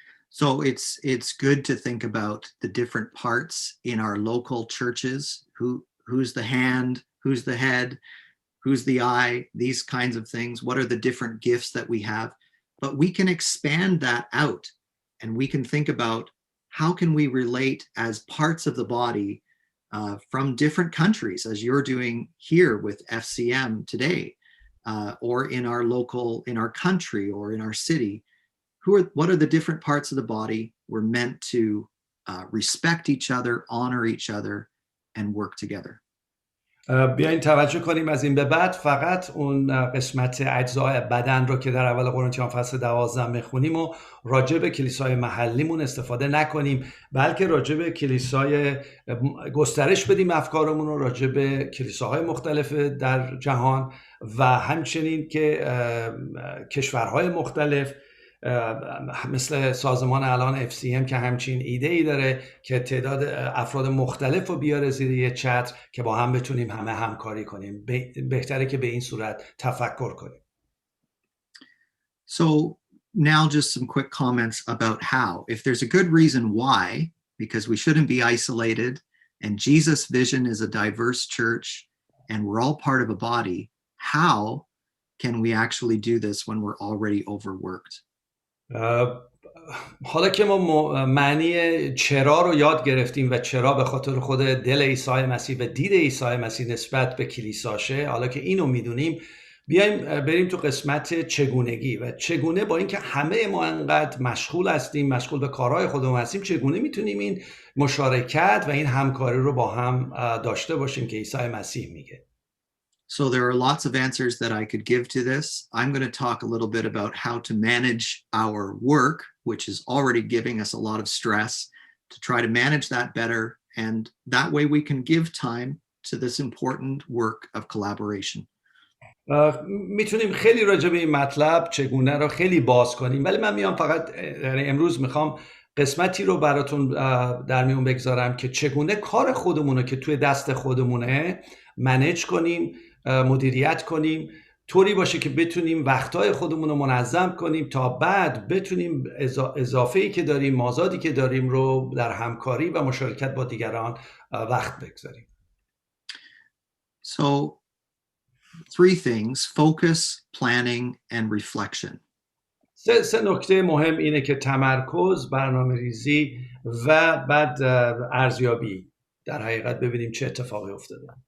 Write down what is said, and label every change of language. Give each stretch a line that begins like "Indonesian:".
English: So it's good to think about the different parts in our local churches, who's the hand, who's the head, who's the eye, these kinds of things. What are the different gifts that we have? But we can expand that out and we can think about how can we relate as parts of the body from different countries, as you're doing here with FCM today, or in our local, in our country or in our city. What are the different parts of the body? We're meant to respect each other, honor each other, and work together.
Persian: بیاین توجه کنیم از این به بعد فقط اون قسمت اجزای بدن رو که در اول قرنتیان فصل 12 میخونیم و راجع به کلیسای محلیمون استفاده نکنیم، بلکه راجع به کلیسای گسترش بدیم افکارمون رو راجع به کلیساهای مختلف در جهان و همچنین که کشورهای مختلف مثل سازمان الان FCM که همچین ایده ای داره که تعداد افراد مختلف رو بیاره زیر یه چتر که با هم بتونیم همه همکاری کنیم. بهتره که به این صورت تفکر کنیم.
English: So now just some quick comments about how. If there's a good reason why, because we shouldn't be isolated, and Jesus' vision is a diverse church, and we're all part of a body, how can we actually do this when we're already overworked?
Persian: حالا که ما معنی چرا رو یاد گرفتیم و چرا به خاطر خود دل عیسی مسیح و دید عیسی مسیح نسبت به کلیساشه، حالا که اینو میدونیم بیایم بریم تو قسمت چگونگی و چگونه با اینکه همه ما انقدر مشغول هستیم، مشغول به کارهای خودمون هستیم، چگونه میتونیم این مشارکت و این همکاری رو با هم داشته باشیم که عیسی مسیح میگه.
English: So there are lots of answers that I could give to this. I'm going to talk a little bit about how to manage our work, which is already giving us a lot of stress, to try to manage that better. And that way we can give time to this important work of collaboration.
Persian: میتونیم خیلی راجع به این مطلب چگونه رو خیلی باز کنیم، ولی من میام فقط امروز میخوام قسمتی رو براتون در میون بگذارم که چگونه کار خودمونه که توی دست خودمونه منیج کنیم، مدیریت کنیم، طوری باشه که بتونیم وقتهای خودمون رو منظم کنیم تا بعد بتونیم اضافه‌ای که داریم، مازادی که داریم رو در همکاری و مشارکت با دیگران وقت بگذاریم.
English: So 3 things: focus, planning, and reflection.
Persian: سه نکته مهم اینه که تمرکز، برنامه‌ریزی و بعد ارزیابی. در حقیقت ببینیم چه اتفاقی افتاده.